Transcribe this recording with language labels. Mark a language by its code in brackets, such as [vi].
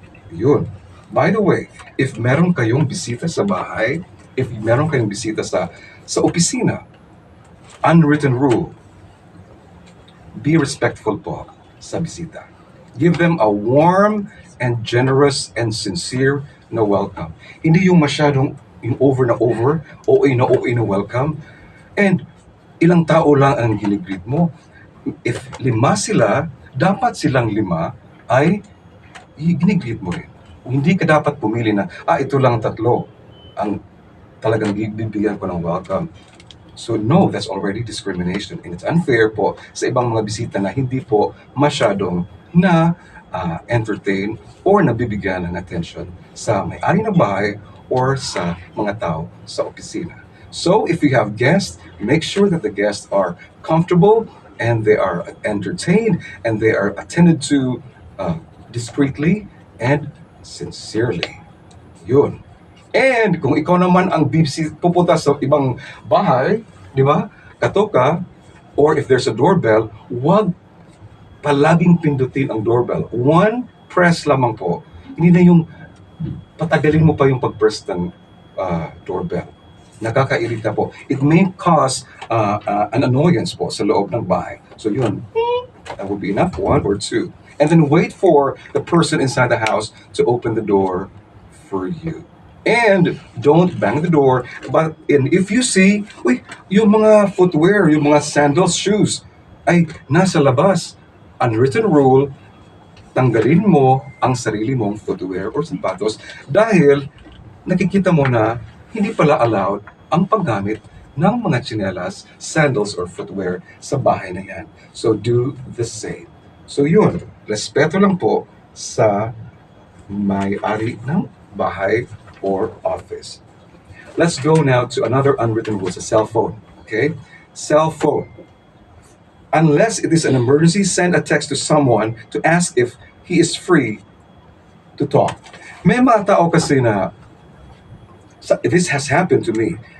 [tl] Yun. [en] By the way, [tl] if meron kayong bisita sa bahay, if meron kayong bisita sa opisina, unwritten rule, [en] be respectful [tl] po sa bisita. [en] Give them a warm and generous and sincere na welcome. [tl] Hindi yung masyadong yung over na OA na welcome. And ilang tao lang ang ginigreet mo. If 5 sila, dapat silang 5 ay ginigreet mo rin. Hindi ka dapat pumili na, ito lang 3 ang talagang bibigyan ko ng welcome. [en] So no, that's already discrimination. And it's unfair [tl] po sa ibang mga bisita na hindi po masyadong entertain or nabibigyan ng attention sa may-ari ng bahay or sa mga tao sa opisina. [en] So if you have guests, make sure that the guests are comfortable and they are entertained and they are attended to discreetly and sincerely. [tl] Yun. And kung ikaw naman ang pupunta sa ibang bahay, di ba? Katoka, [en] Or if there's a doorbell, [tl] wag palaging pindutin ang [en] doorbell. One press [tl] lamang po. Hindi na yung patagalin mo pa yung pag-press ng doorbell. Nakakairita po. [en] It may cause an annoyance po sa loob ng bahay. So yun, that would be enough, one or two. And then wait for the person inside the house to open the door for you. And don't bang the door. But if you see, uy, yung mga footwear, yung mga sandals, shoes, [tl] ay nasa labas. Unwritten rule, tanggalin mo ang sarili mong footwear or sapatos dahil nakikita mo na hindi pala allowed ang paggamit ng mga tsinelas, sandals, or footwear sa bahay na yan. [en] So do the same. [tl] So yun, respeto lang po sa may-ari ng bahay or office. [en] Let's go now to another unwritten rule, sa cell phone. Okay? Cell phone. Unless it is an emergency, send a text to someone to ask if he is free to talk. [tl] May mga tao kasi na, [en] this has happened to me.